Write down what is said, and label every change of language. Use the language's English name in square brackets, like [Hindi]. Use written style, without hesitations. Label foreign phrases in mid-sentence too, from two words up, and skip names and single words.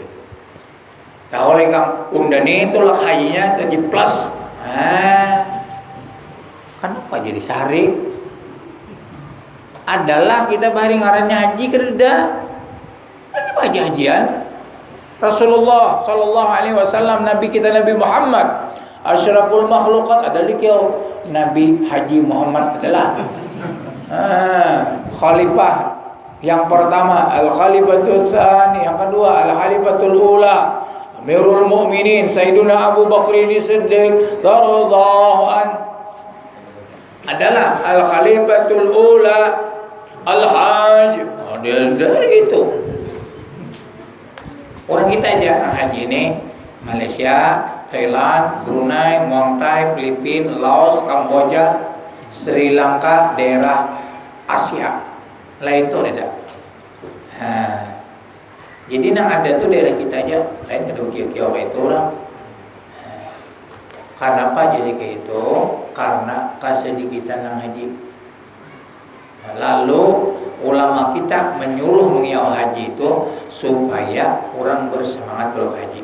[Banjar] Tahu lagi kang undani tulak hajinya ke plus. Kenapa jadi sarit? Adalah kita bahari ngarannya haji kereda. Ini haji-hajian. Rasulullah [Arabic] صلى الله عليه وسلم [Banjar] Nabi kita Nabi Muhammad [Arabic] أشرف المخلوقات [Banjar] adalah kiau Nabi Haji Muhammad adalah khalifah yang pertama [Arabic] الخليفة الثاني, [Banjar] yang kedua [Arabic] الخليفة الأولى أمير المؤمنين [Banjar] Sayyiduna Abu Bakr As-Siddiq [Arabic] رضي الله عن [Banjar] adalah [Arabic] الخليفة الأولى الحج. [Banjar] Dari itu orang kita aja haji ini Malaysia, Thailand, Brunei, Muang Thai, Filipina, Laos, Kamboja, Sri Lanka, daerah Asia lain tuh ada. Jadi nang ada tuh daerah kita aja lain ada kiau-kiau kayak itu orang. Kenapa jadi kayak itu? Karena kesedikitan nang haji. Lalu ulama kita menyuruh mengiau haji itu supaya orang bersemangat untuk haji.